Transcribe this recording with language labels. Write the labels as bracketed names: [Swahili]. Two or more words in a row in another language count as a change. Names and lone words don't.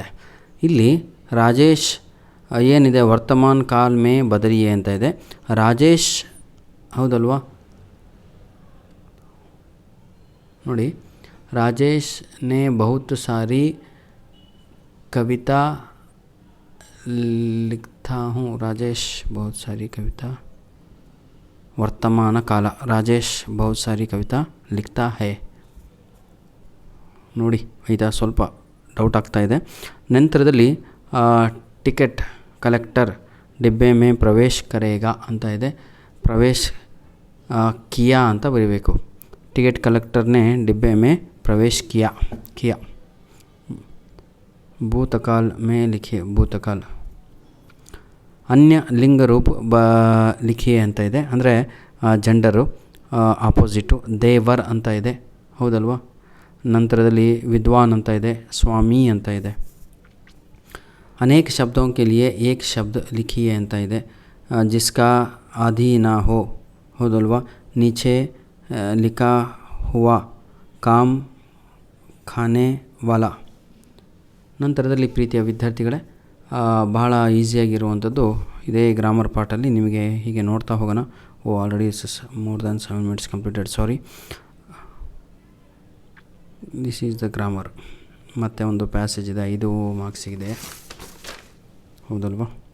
[Kannada] ಇಲ್ಲಿ ರಾಜೇಶ್ ಏನಿದೆ, [Hindi] वर्तमान काल में बदलिए [Kannada] ಅಂತ ಇದೆ. [Hindi] ರಾಜೇಶ್ [Kannada] ಹೌದಲ್ವಾ, ನೋಡಿ, [Hindi] ರಾಜೇಶ್ ने बहुत सारी कविता लिखता हूँ. राजेश बहुत सारी कविता, वर्तमान काल, राजेश बहुत सारी कविता लिखता है. [Kannada] ನೋಡಿ ಆಯಿತಾ, ಸ್ವಲ್ಪ ಡೌಟ್ ಆಗ್ತಾ ಇದೆ. [Hindi] ನಂತರದಲ್ಲಿ [English] ticket collector [Hindi] डिब्बे में प्रवेश करेगा [Kannada] ಅಂತ ಇದೆ. [Hindi] प्रवेश किया [Kannada] ಅಂತ ಬರೀಬೇಕು. [English] ticket collector ने [Hindi] डिब्बे में प्रवेश किया. भूतकाल में लिखिए, भूतकाल. अन्य लिंग रूप लिखिए [Kannada] ಅಂತ ಇದೆ, ಅಂದರೆ [English] gender opposite. [Kannada] ದೇವರ್ ಅಂತ ಇದೆ, ಹೌದಲ್ವಾ. ನಂತರದಲ್ಲಿ ವಿದ್ವಾನ್ ಅಂತ ಇದೆ, ಸ್ವಾಮಿ ಅಂತ ಇದೆ. [Hindi] अनेक शब्दों के लिए एक शब्द लिखिए [Kannada] ಅಂತ ಇದೆ. [Hindi] जिसका आदि ना हो, ಹೌದಲ್ವಾ. नीचे लिखा हुआ काम खाने वाला. [Kannada] ನಂತರದಲ್ಲಿ ಪ್ರೀತಿಯ ವಿದ್ಯಾರ್ಥಿಗಳೇ, ಬಹಳ ಈಸಿಯಾಗಿರುವಂಥದ್ದು ಇದೇ [English] grammar part [Kannada] ನಿಮಗೆ ಹೀಗೆ ನೋಡ್ತಾ ಹೋಗೋಣ. [English] already more than 7 minutes completed, sorry. this is the grammar. [Kannada] ಮತ್ತು ಒಂದು ಪ್ಯಾಸೇಜ್ ಇದೆ, 5 ಮಾರ್ಕ್ಸಿಗಿದೆ, ಹೌದಲ್ವಾ.